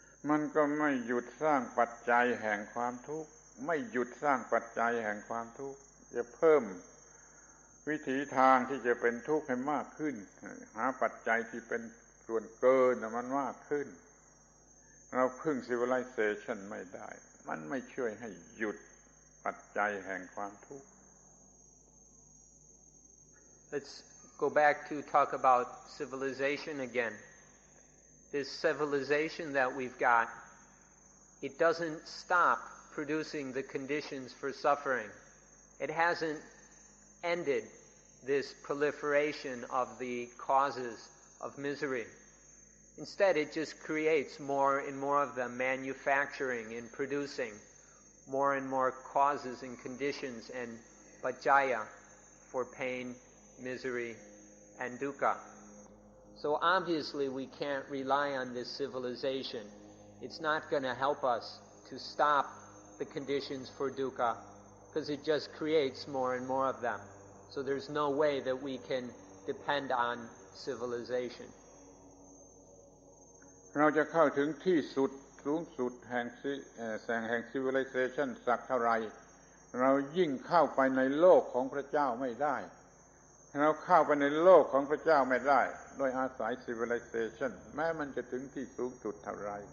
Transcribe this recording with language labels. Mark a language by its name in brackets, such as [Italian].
[Thai] มันก็ไม่หยุดสร้างปัจจัยแห่งความทุกข์ไม่หยุดสร้างปัจจัยแห่งความทุกข์จะเพิ่มวิถีทางที่จะเป็นทุกข์ให้มากขึ้นหาปัจจัยที่เป็นส่วนเกินมันมากขึ้นเราพึ่ง civilization ไม่ได้มันไม่ช่วยให้หยุดปัจจัยแห่งความทุกข์ [English] Let's go back to talk about civilization again. This civilization that we've got, it doesn't stop producing the conditions for suffering. It hasn't ended this proliferation of the causes of misery. Instead, it just creates more and more of them, manufacturing and producing more and more causes and conditions and pajaya for pain, misery, and dukkha. So obviously we can't rely on this civilization. It's not going to help us to stop the conditions for dukkha because it just creates more and more of them. So there's no way that we can depend on civilization. [Thai] เราจะเข้าถึงที่สุดสูงสุดแห่งcivilization สักเท่าไรเรายิ่งเข้าไปในโลกของพระเจ้าไม่ได้เราเข้าไปในโลกของพระเจ้าไม่ได้โดยอาศัย civilization แม้มันจะถึงที่สูงสุดเท่าไร